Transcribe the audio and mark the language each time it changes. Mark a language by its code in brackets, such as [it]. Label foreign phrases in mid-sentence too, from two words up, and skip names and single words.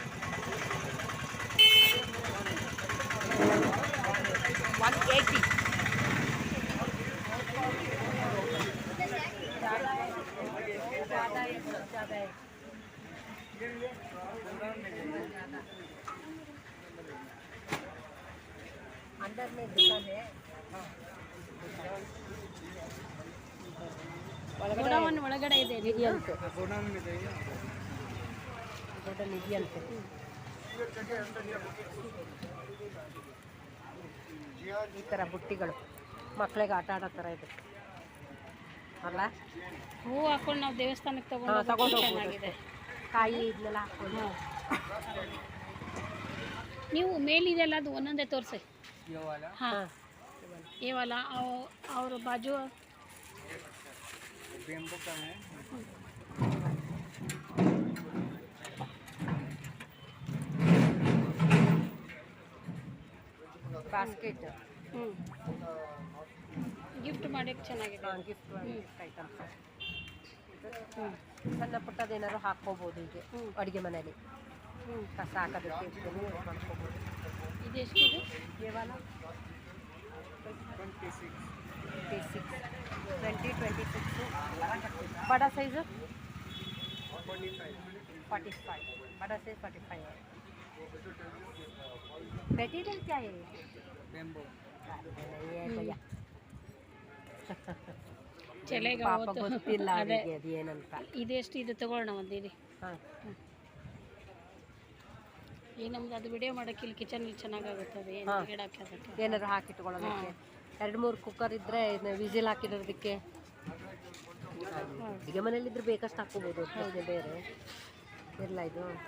[hi] 180 ज़्यादा है अंदर में दुकान है [kn] ಗೋಡೌನ್ ಒಳಗಡೆ ಇದೆ ನಿಧಿ ಅಂತೆ [hi] गोडाउन में जाइए [kn] ದೊಡ್ಡ ನಿಧಿ ಅಂತೆ ಈ ಥರ ಬುಟ್ಟಿಗಳು ಮಕ್ಕಳಿಗೆ ಆಟ ಆಡೋ ಥರ ಇದೆ ಅಲ್ಲ ಹೂ ಹಾಕೊಂಡು ನಾವು ದೇವಸ್ಥಾನಕ್ಕೆ ತಗೊಂಡು ತಗೊಂಡು ಹೋಗ್ಬೋದು ಚೆನ್ನಾಗಿದೆ ಕಾಯಿ ಇದನ್ನೆಲ್ಲ ಹಾಕೊಂಡು ನೀವು ಮೇಲಿದೆಲ್ಲ ಅದು ಒಂದೊಂದೇ ತೋರಿಸಿ [hi] ये वाला [kn] ಹಾಂ ಏವಲ್ಲ ಅವ್ರ ಬಾಜು [hi] बेम्बू का है [kn] ಬಾಸ್ಕೆಟ್ ಹ್ಞೂ ಗಿಫ್ಟ್ ಮಾಡೋಕ್ಕೆ ಚೆನ್ನಾಗಿದೆ [en] gift items [kn] ಹ್ಞೂ ಸಣ್ಣ ಪುಟ್ಟದೇನಾದ್ರು ಹಾಕ್ಕೋಬೋದು ಹೀಗೆ ಅಡುಗೆ ಮನೆಯಲ್ಲಿ ಹ್ಞೂ ಕಸ ಹಾಕೋದಕ್ಕೆ ಇದನ್ನು ಯೂಸ್ ಮಾಡ್ಕೋಬೋದು ಇದು ಎಷ್ಟಿದೆ ಕೇವಲ 26 [hi] बड़ा साइज 45 45 बड़ा साइज 45 है मटेरियल क्या है बेम्बू ये भैया [kn] ಚಳಿಗೆ ಪಾಪ ಅವತ್ತು ಗೊತ್ತಿಲ್ಲ ಅದೇ ಅವರಿಗೆ ಅದು ಏನಂತ ಇದೆಷ್ಟು ಇದು ತಗೊಳ್ಳೋಣ ಒಂದಿರಿ ಹಾಂ ಈಗ ನಮ್ದು ಅದು ವಿಡಿಯೋ ಮಾಡೋಕ್ಕೆ ಇಲ್ಲಿ ಕಿಚನಲ್ಲಿ ಚೆನ್ನಾಗಾಗುತ್ತೆ ಅದು ಏನು ಹಾಂ. ಗಿಡಕ್ಕೆ ಅದಕ್ಕೆ ಏನಾದ್ರು ಹಾಕಿಟ್ಕೊಳ್ಳೋದಕ್ಕೆ 2-3 ಕುಕ್ಕರ್ ಇದ್ದರೆ ವಿಸಿಲ್ ಹಾಕಿರೋದಕ್ಕೆ ಅಡುಗೆ ಮನೇಲಿದ್ರೆ ಬೇಕಷ್ಟು ಹಾಕ್ಕೋಬೋದು ಅದಕ್ಕೆ ಬೇರೆ ಇಲ್ಲ ಇದು